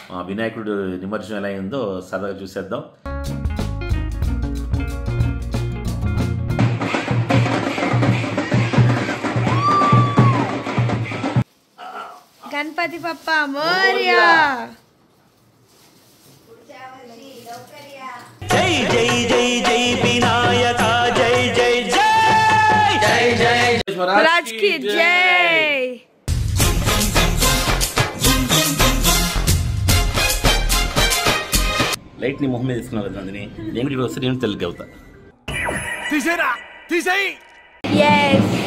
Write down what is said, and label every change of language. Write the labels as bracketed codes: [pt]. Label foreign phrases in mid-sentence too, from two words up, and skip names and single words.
[te] వినాయకుడు నిమజ్జనం ఎలా అయిందో సరదాగా చూసేద్దాం. [mr] गणपति पप्पा मोरया। जय जय जय जय विनायका जय जय जय जय जय [hi] राज की जय। [te] లైట్ ని మొహం మీద తీసుకున్నావు కదా నందిని, నేను కూడా వస్తే నేను తెలుగు అవుతా. తీసేరా తీసేయి. [en] yes